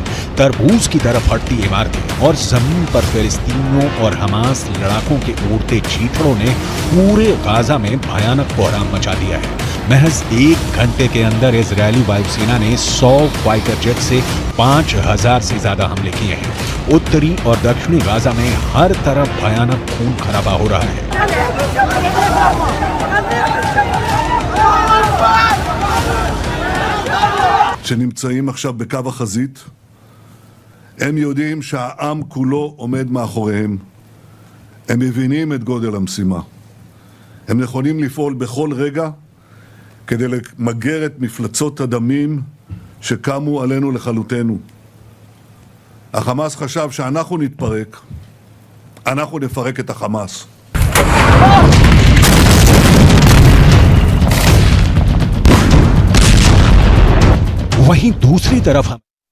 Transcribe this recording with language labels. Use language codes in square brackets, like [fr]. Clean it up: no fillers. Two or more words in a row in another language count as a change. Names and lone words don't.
[hi] तरबूज की तरफ हटती इमारतें और जमीन पर फिलिस्तीनियों और हमास लड़ाकों के उड़ते चीथड़ों ने पूरे गाजा में भयानक कोहराम मचा दिया है। महज 1 घंटे के अंदर इजरायली वायुसेना ने 100 [en] fighter jet [hi] से 5000 से ज्यादा हमले किए हैं। उत्तरी और दक्षिणी गाजा में हर तरफ भयानक खून खराबा हो रहा है। [he] שנמצאים עכשיו בקו החזית, הם יודעים שהעם כולו עומד מאחוריהם. הם מבינים את גודל המשימה. הם נכונים לפעול בכל רגע כדי למגר את מפלצות הדמים שקמו עלינו לכלותנו. החמאס חשב שאנחנו נתפרק, אנחנו נפרק את החמאס. [hi] वहीं दूसरी तरफ